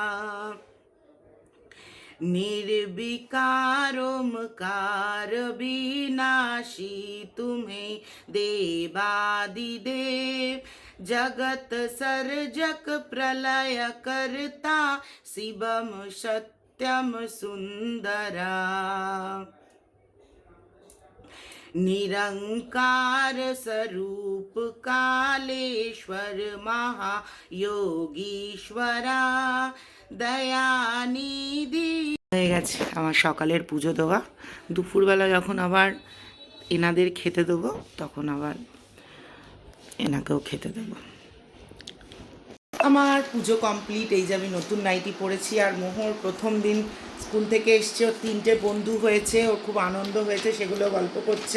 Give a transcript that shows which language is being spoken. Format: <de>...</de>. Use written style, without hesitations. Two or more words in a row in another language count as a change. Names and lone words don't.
<hi>निर्विकारोमकार विनाशी तुम्हें देवादिदेव जगत सर्जक प्रलय करता शिवम सत्यम सुंदरा। निरंकार स्वरूप कालेश्वर महायोगीश्वरा दयानिधि।</hi> <bn>হয়ে গেছে আমার সকালের পুজো দেওয়া। দুপুরবেলা যখন আবার এনাদের খেতে দেবো তখন আবার এনাকেও খেতে দেবো। আমার পুজো কমপ্লিট। এই যে আমি নতুন নাইটি পরেছি, আর মোহর প্রথম দিন স্কুল থেকে এসছে, ওর 3টে বন্ধু হয়েছে, ওর খুব আনন্দ হয়েছে, সেগুলো গল্প করছে।</bn>